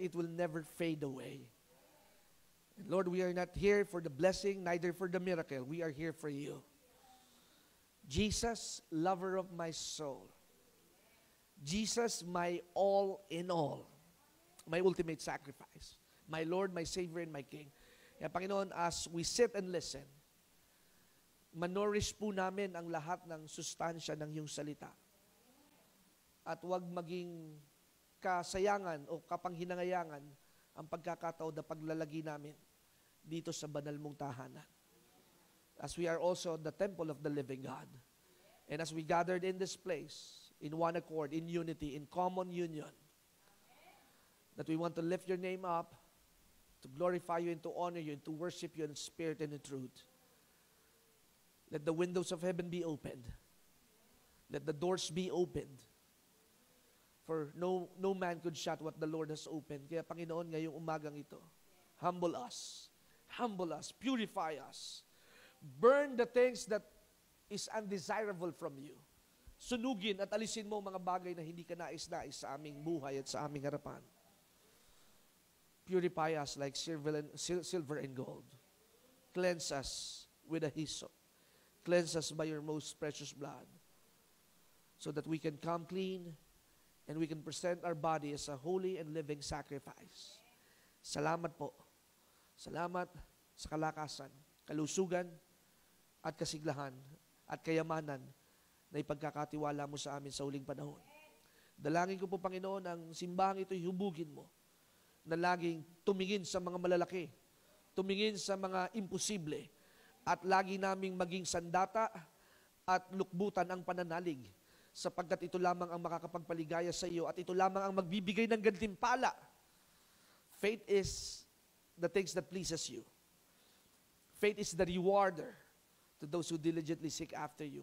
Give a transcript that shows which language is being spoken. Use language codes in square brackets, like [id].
[en] It will never fade away. And Lord, we are not here for the blessing, neither for the miracle. We are here for you. Jesus, lover of my soul. Jesus, my all in all. My ultimate sacrifice. My Lord, my Savior, and my King. [tl] Kaya Panginoon, [en] as we sit and listen, [tl] manorish po namin ang lahat ng sustansya ng iyong salita. At huwag maging kasayangan o kapanghinangayangan ang pagkakataon na paglalagi namin dito sa banal mong tahanan. [en] As we are also the temple of the living God. And as we gathered in this place, in one accord, in unity, in common union, that we want to lift your name up, to glorify you and to honor you and to worship you in spirit and in truth. Let the windows of heaven be opened. Let the doors be opened. For no man could shut what the Lord has opened. [tl] Kaya Panginoon, ngayong umagang ito, [en] humble us, purify us. Burn the things that is undesirable from you. [tl] Sunugin at alisin mo mga bagay na hindi ka nais-nais sa aming buhay at sa aming harapan. [en] Purify us like silver and gold. Cleanse us with a hyssop. Cleanse us by your most precious blood, so that we can come clean and we can present our body as a holy and living sacrifice. [tl] Salamat po. Salamat sa kalakasan, kalusugan, at kasiglahan, at kayamanan na ipagkakatiwala mo sa amin sa huling panahon. Dalangin ko po, Panginoon, ang simbahang ito'y hubugin mo, na laging tumingin sa mga malalaki, tumingin sa mga imposible, at lagi naming maging sandata at lukbutan ang pananalig, sapagkat ito lamang ang makakapagpaligaya sa iyo at ito lamang ang magbibigay ng gantimpala. [en] Faith is the things that pleases you. Faith is the rewarder to those who diligently seek after you.